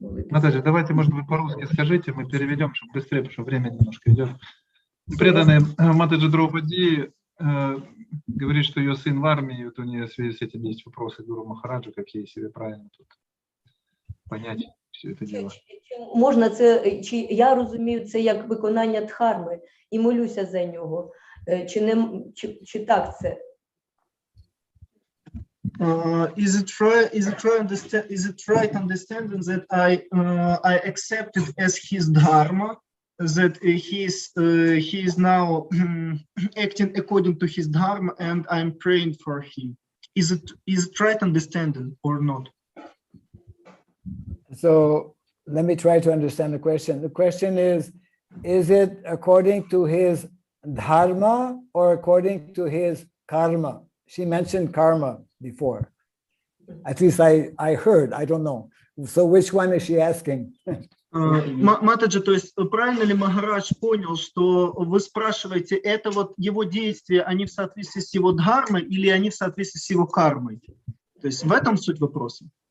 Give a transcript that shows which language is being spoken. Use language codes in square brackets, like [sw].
[ru] Матаджи, давайте, может быть, по-русски скажите, мы переведем, чтобы быстрее, потому что время немножко идет. Преданный Матаджи Драупади говорит, что ее сын в армии, вот у нее в связи с этим есть вопросы к Гуру Махараджу, какие себе правильно тут понять все это дело. [uk] Можна це, чи я розумію це як виконання дхарми і молюся за нього, чи так це? [en] Is it right understanding that I accepted as his dharma, that he is now acting according to his dharma, and I'm praying for him? Is it right understanding or not? So let me try to understand the question. The question is it according to his dharma or according to his karma? She mentioned karma before. At least I heard, I don't know. So which one is she asking? [ru] Матаджи, то есть правильно ли Махарадж понял, что вы спрашиваете, это вот его действия, они в соответствии с его дхармой или они в соответствии с его кармой? То есть в этом суть вопроса?